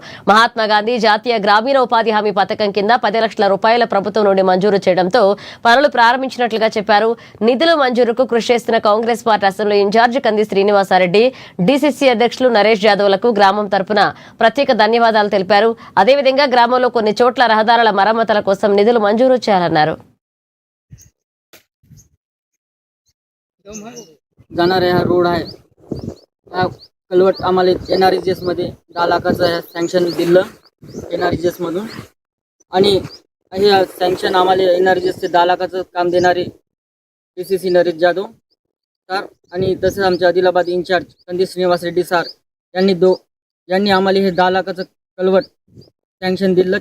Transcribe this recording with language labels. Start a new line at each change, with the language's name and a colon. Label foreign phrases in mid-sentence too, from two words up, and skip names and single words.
Telugu: మహాత్మా గాంధీ జాతీయ గ్రామీణ ఉపాధి హామీ పథకం కింద 10 లక్షల రూపాయల ప్రభుత్వం నుండి మంజూరు చేయడంతో పనులు ప్రారంభించినట్లుగా చెప్పారు. నిధుల మంజూరుకు కృషి చేస్తున్న కాంగ్రెస్ పార్టీ అసెంబ్లీ ఇన్ఛార్జి కంది శ్రీనివాసారెడ్డి, డీసీసీ అధ్యక్షులు నరేష్ యాదవ్లకు గ్రామం తరపున ప్రత్యేక ధన్యవాదాలు తెలిపారు. అదేవిధంగా గ్రామంలో కొన్ని చోట్ల రహదారుల మరమ్మతుల కోసం నిధులు మంజూరు చేయాలన్నారు.
Marathi: जाणार हा रोड आहे. हा कलवट आम्हाला NREGS मध्ये 10 लाखाचं सँक्शन दिलं NREGS मधून, आणि हे सँक्शन आम्हाला NREGS चे 10 लाखाचं काम देणारे DCC नरेश जाधव सर आणि तसेच आमचे आदिलाबाद इन्चार्ज कंदी श्रीनिवास रेड्डी सर यांनी आम्हाला हे 10 लाखाचं कलवट सँक्शन दिलं.